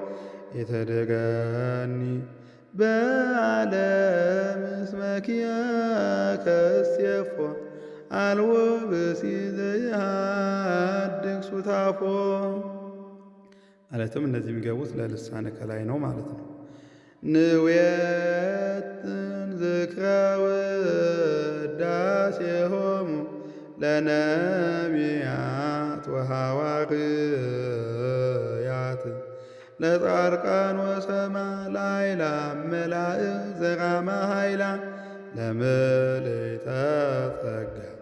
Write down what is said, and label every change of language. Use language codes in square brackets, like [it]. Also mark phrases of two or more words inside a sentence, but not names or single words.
[gez] የተደገኒ በዓለም እስመ ኪያከ እሴፎ አልቦ ብእሲ ዘይሃድግ ሱታፎ [am] ማለትም እነዚህ የሚገቡት ለልሳነ ከላይ ነው ማለት ነው። [gez] ንዌትን ዝክረ ውዳሴሆሙ ለነቢያት ሰማዕታት ወሐዋርያት ለጻድቃን ወሰማዕት መላእክት ዘራማ ኃይላ ለምልዕተ ጸጋ